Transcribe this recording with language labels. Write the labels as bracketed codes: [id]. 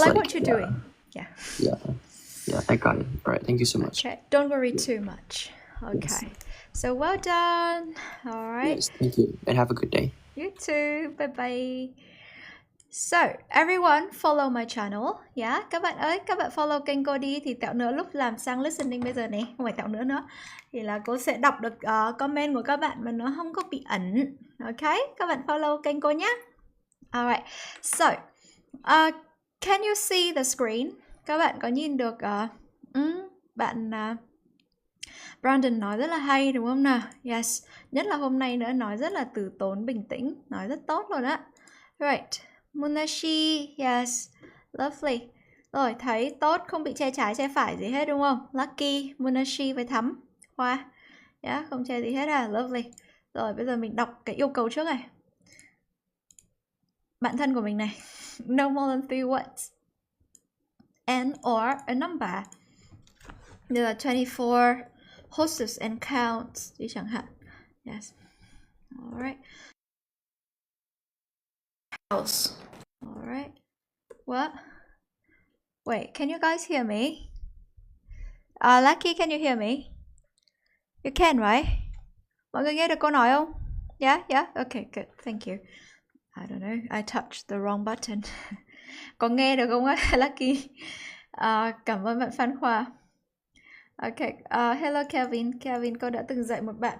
[en] like what you're doing. Yeah. Yeah, I got it. All right, thank you so much. Okay, don't worry too much. Okay. Yes. So well done. All right. Yes, thank you, and have a good day. You too. Bye bye. So, everyone follow my channel. [vi] Yeah, các bạn ơi, các bạn follow kênh cô đi. Thì tẹo nữa lúc làm sang listening bây giờ này, không phải tẹo nữa nữa, thì là cô sẽ đọc được comment của các bạn mà nó không có bị ẩn. Ok, các bạn follow kênh cô nhé. [en] Alright, so can you see the screen? [vi] Các bạn có nhìn được bạn Brandon nói rất là hay đúng không nào? Yes, nhất là hôm nay nữa, nói rất là từ tốn, bình tĩnh, nói rất tốt luôn á. [en] Right, Munashi, yes, lovely. [vi] Rồi, thấy tốt, không bị che trái che phải gì hết đúng không? Lucky, Munashi với Thắm, Hoa. Yeah, không che gì hết à, lovely. Rồi, bây giờ mình đọc cái yêu cầu trước này. Bạn thân của mình này. [en] No more than 3 words. And or a number. [vi] Như là [en] 24 horses and counts [vi] đi chẳng hạn. [en] Yes. Alright. House. Alright. What? Wait, can you guys hear me? Lucky, can you hear me? You can, right? [vi] Mọi người nghe được cô nói không? [en] Yeah, yeah. Okay, good. Thank you. I don't know. I touched the wrong button. [vi] Có nghe được không á, Lucky? Cảm ơn bạn Phan Khoa. [en] Okay, hello Kevin. [vi] Kevin, cô đã từng dạy một bạn.